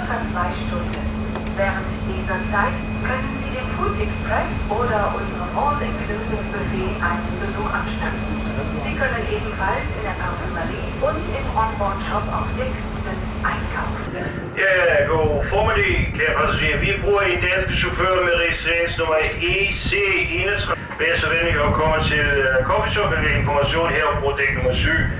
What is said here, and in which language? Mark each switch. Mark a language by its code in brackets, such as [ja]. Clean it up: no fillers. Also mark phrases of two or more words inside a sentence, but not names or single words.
[de] 2 Stunden. Während dieser Zeit können Sie dem Food Express oder unserem All-Inclusive-Buffet einen Besuch abstatten. Sie können ebenfalls in der Parfümerie und im Onboard-Shop auf Decks einkaufen. [da] Ja, god formiddag, kære passagerer. Vi bruger en dansk chauffør med registreringsnummer EC31. Vær så venlig at komme til coffeeshop med information her på dæk nummer 7.